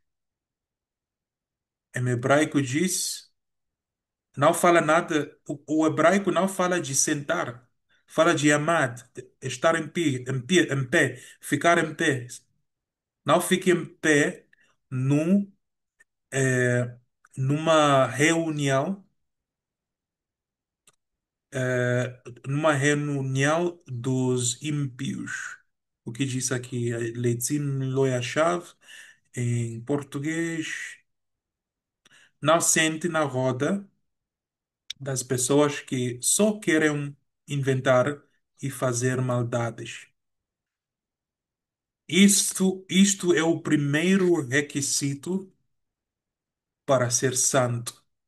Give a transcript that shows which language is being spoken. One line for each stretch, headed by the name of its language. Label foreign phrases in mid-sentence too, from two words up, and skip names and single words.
Portuguese: Em hebraico diz não fala nada, o hebraico não fala de sentar, fala de amar, estar em pé, ficar em pé. Não fique em pé num, eh, numa reunião, numa reunião dos ímpios. O que diz aqui?
Hebrew: לצים לא ישב,
Portuguese: em português. Não sente na roda das pessoas que só querem inventar e fazer maldades. Isto é o primeiro requisito para ser santo.